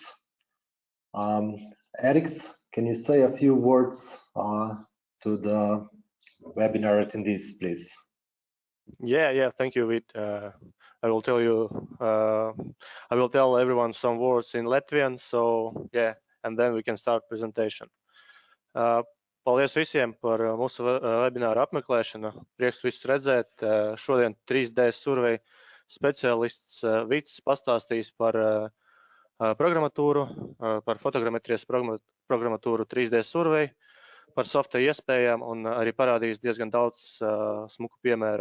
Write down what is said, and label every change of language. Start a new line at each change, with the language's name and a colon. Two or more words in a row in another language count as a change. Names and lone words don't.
Latvian: Ieraksts,
English: can you say a few words to the webinar attendees, please? Yeah, thank you, Vit. I will tell everyone some words in Latvian, so yeah, and then we can start presentation.
Latvian: Paldies visiem par mūsu webināru apmeklēšanu. Prieks visus redzēt. Šodien 3Dsurvey speciālists Vits pastāstīs par programmatūru, par fotogrammetrijas programmatūru 3Dsurvey, par softa iespējām un arī parādīs diezgan daudz smuku piemēru.